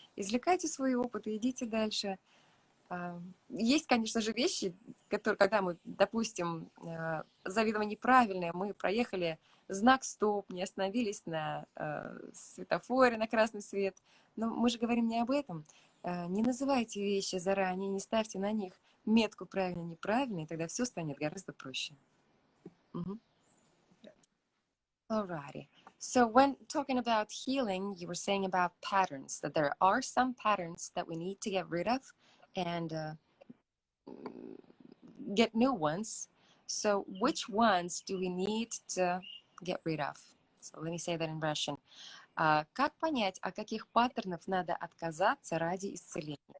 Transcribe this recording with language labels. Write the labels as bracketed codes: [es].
[ru] Извлекайте свой опыт и идите дальше. Есть, конечно же, вещи, которые, когда мы, допустим, заведомо неправильные, мы проехали знак стоп, не остановились на светофоре на красный свет. Но мы же говорим не об этом. Не называйте вещи заранее, не ставьте на них метку правильно-неправильно, и тогда все станет гораздо проще. [en] Alrighty. So when talking about healing, you were saying about patterns, that there are some patterns that we need to get rid of and get new ones. So which ones do we need to get rid of? So let me say that in Russian. [ru] Как понять, от каких паттернов надо отказаться ради исцеления?